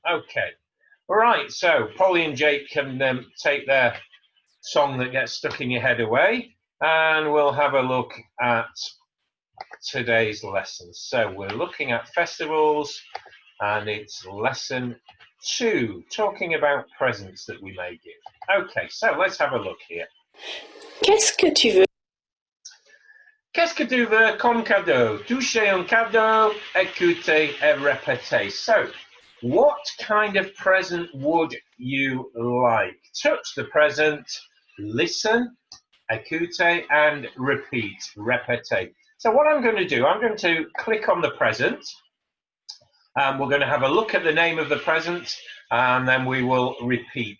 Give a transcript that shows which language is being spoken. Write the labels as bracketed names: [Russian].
[English] Okay, right, so Polly and Jake can take their song that gets stuck in your head away, and we'll have a look at today's lesson. So we're looking at festivals, and it's lesson 2, talking about presents that we may give. Okay, so let's have a look here. [French] Qu'est-ce que tu veux? Qu'est-ce que tu veux comme cadeau? Toucher un cadeau, écouter et répéter. [English] So, what kind of present would you like? Touch the present, listen, écouter, and repeat, répéter. So what I'm going to do, I'm going to click on the present. We're going to have a look at the name of the present, and then we will repeat.